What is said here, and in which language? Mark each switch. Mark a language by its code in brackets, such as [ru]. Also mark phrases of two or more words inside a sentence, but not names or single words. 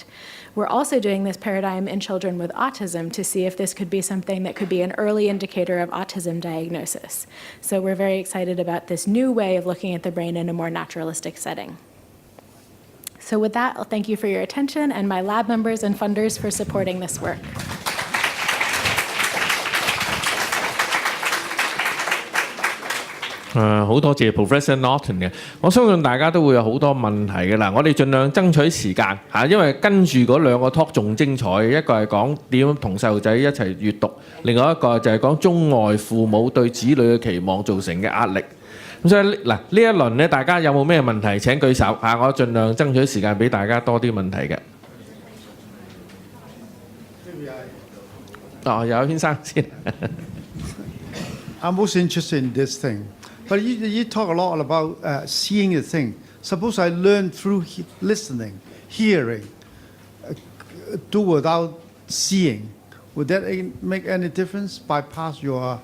[en] We're also doing this paradigm in children with autism to see if this could be something that could be an early indicator of autism diagnosis. So we're very excited about this new way of looking at the brain in a more naturalistic setting. So with that, I'll thank you for your attention and my lab members and funders for supporting this work. [yue] 好多謝 Professor Norton 嘅，我相信大家都會有好多問題嘅啦。我哋盡量爭取時間嚇，因為跟住嗰兩個 talk 仲精彩，一個係講點樣同細路仔一齊閱讀，另外一個就係講中外父母對子女嘅期望造成嘅壓力。咁所以嗱呢一輪咧，大家有冇咩問題請舉手嚇，我盡量爭取時間俾大家多啲問題嘅。有先生先。 [en] I'm most interested in this thing. But you talk a lot about seeing the thing. Suppose I learn through listening, hearing, do without seeing. Would that make any difference? Bypass your